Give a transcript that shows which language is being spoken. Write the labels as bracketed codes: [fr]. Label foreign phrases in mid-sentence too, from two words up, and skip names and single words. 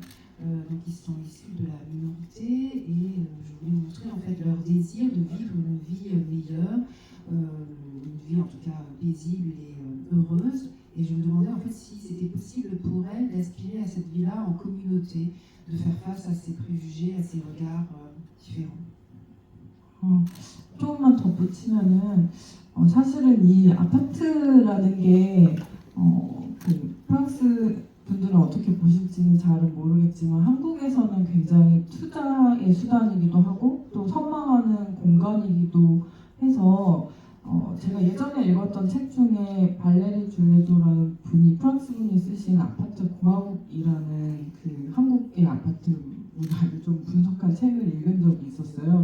[fr] Donc ils sont issus de la minorité et je voulais montrer en fait leur désir de vivre une vie meilleure, une vie en tout cas paisible et heureuse. Et je me demandais en fait si c'était possible pour elles d'aspirer à cette vie-là en communauté, de faire face à ces préjugés, à ces regards différents. [ko] 조금만 덧붙이면은 사실은 이 아파트라는 게 그 프랑스 분들은 어떻게 보실지는 잘은 모르겠지만 한국에서는 굉장히 투자의 수단이기도 하고 또 선망하는 공간이기도 해서 제가 예전에 읽었던 책 중에 발레리 줄레도라는 분이 프랑스 분이 쓰신 아파트 공화국이라는 그 한국의 아파트 문화를 좀 분석한 책을 읽은 적이 있었어요.